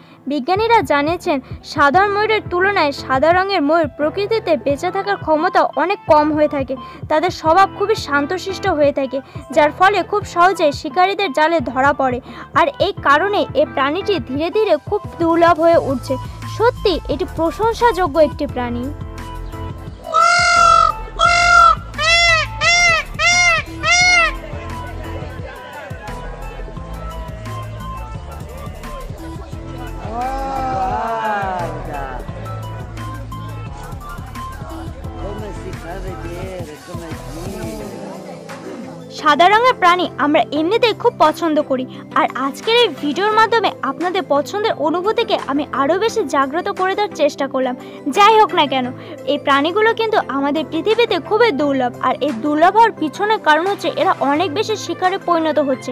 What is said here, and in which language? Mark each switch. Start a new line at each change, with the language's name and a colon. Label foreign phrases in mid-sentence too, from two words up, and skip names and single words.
Bangla: বিজ্ঞানীরা জানিয়েছেন সাধারণ ময়ূরের তুলনায় সাদা রঙের ময়ূর প্রকৃতিতে বেঁচে থাকার ক্ষমতা অনেক কম হয়ে থাকে। তাদের স্বভাব খুবই শান্তশিষ্ট হয়ে থাকে, যার ফলে খুব সহজেই শিকারীদের জালে ধরা পড়ে। আর এই কারণে এই প্রাণীটি ধীরে ধীরে খুব দুর্লভ হয়ে উঠছে। সত্যি এটি প্রশংসাযোগ্য একটি প্রাণী।
Italian: Guarda, come si fa vedere, come gira.
Bangla: সাদা রঙের প্রাণী আমরা এমনিতেই খুব পছন্দ করি, আর আজকের এই ভিডিওর মাধ্যমে আপনাদের পছন্দের অনুভূতিকে আমি আরও বেশি জাগ্রত করে দেওয়ার চেষ্টা করলাম। যাই হোক না কেন, এই প্রাণীগুলো কিন্তু আমাদের পৃথিবীতে খুবই দুর্লভ, আর এই দুর্লভ হওয়ার পিছনের কারণ হচ্ছে এরা অনেক বেশি শিকারে পরিণত হচ্ছে।